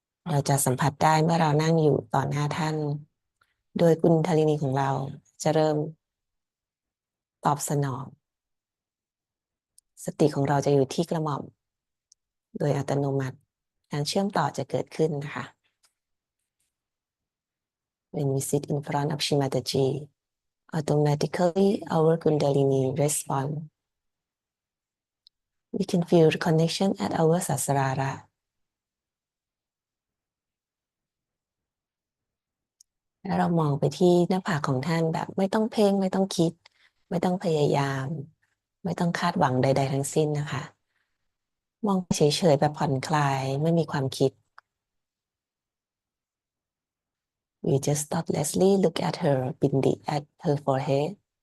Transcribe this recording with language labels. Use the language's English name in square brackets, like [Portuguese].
[Thai] เราจะสัมผัสได้เมื่อเรานั่งอยู่ต่อหน้าท่าน โดยกุณฑาลินีของเราจะเริ่มตอบสนอง สติของเราจะอยู่ที่กระหม่อมโดยอัตโนมัติการเชื่อมต่อจะเกิดขึ้นนะคะ [English] When we sit in front of Shimataji, automatically our Kundalini respond. We can feel the connection at our sasrara. [Thai] แล้วเรามองไปที่หน้าผากของท่านแบบไม่ต้องเพ่งไม่ต้องคิดไม่ต้องพยายามไม่ต้องคาดหวังใดๆทั้งสิ้นนะคะมองเฉยๆแบบผ่อนคลายไม่มีความคิด [English] We just thoughtlessly look at her bindi at her forehead.